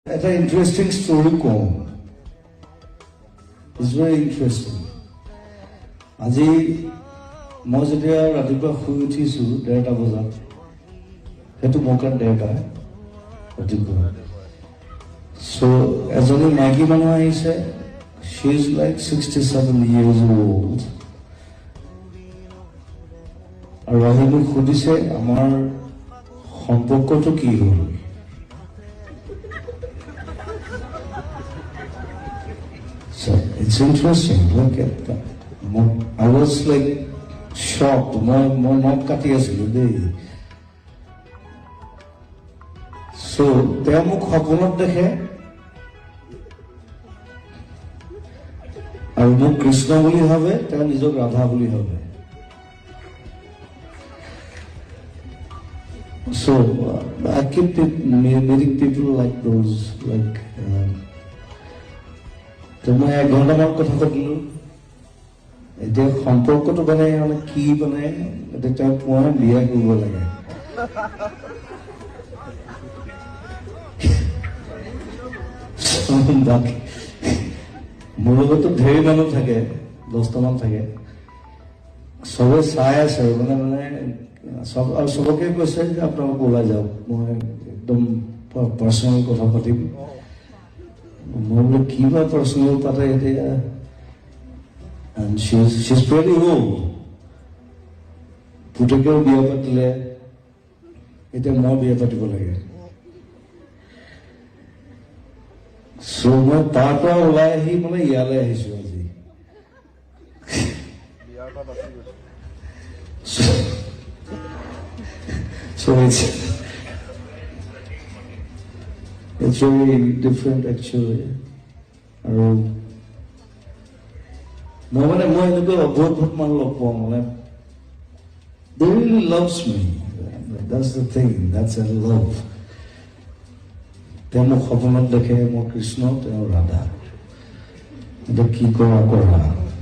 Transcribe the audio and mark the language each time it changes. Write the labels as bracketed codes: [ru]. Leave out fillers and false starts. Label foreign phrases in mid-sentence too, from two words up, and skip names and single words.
[as] এটা [en] interesting story [as] কম, [en] It's very interesting. [as] আজি মই যেতিয়া ৰাতিপুৱা শুই উঠিছো 1:30 বজাত, সেইটো মোৰ কাৰণে 1:30 ৰাতিপুৱা। চ' এজনী মাইকী মানুহ আহিছে, [en] she is like 67 years old, [as] আৰু আহি মোক সুধিছে আমাৰ সম্পৰ্কটো কি হ'ল। [en] So it's interesting. Look at that. I was like shocked. [as] মোৰ নট কাটি আছিলো দেই. So তেওঁ মোক সপোনত দেখে আৰু মোক কৃষ্ণ বুলি ভাবে, তেওঁ নিজক ৰাধা বুলি ভাবে। [en] So I keep meeting people like those, like [as] মই 1 ঘণ্টামান কথা পাতিলো। এতিয়া সম্পৰ্কটো মানে কি মানে এতিয়া তেওঁক মই বিয়া কৰিব লাগে। মোৰ লগতো ঢেৰ মানুহ থাকে, 10টামান থাকে, চবে চাই আছে মানে চব, আৰু চবকে কৈছে যে আপোনালোক ওলাই যাওক, মই একদম পাৰ্চনেল কথা পাতিম। মই বোলে কি বা পাৰ্চনেল পাতে এতিয়া, [en] and she's pretty old, [as] পুতেকেও বিয়া পাতিলে, এতিয়া মই বিয়া পাতিব লাগে। চ' মই তাৰ পৰা ওলাই আহি মানে ইয়ালৈ আহিছো আজি। [en] So it's very different actually. [as] আৰু মই এনেকুৱা অদ্ভুত মানুহ লগ পাওঁ, মানে [en] they really loves me. That's the thing, that's a love. [as] তেওঁ মোক সপোনত দেখে, মই কৃষ্ণ, তেওঁ ৰাধা। এতিয়া কি কৰা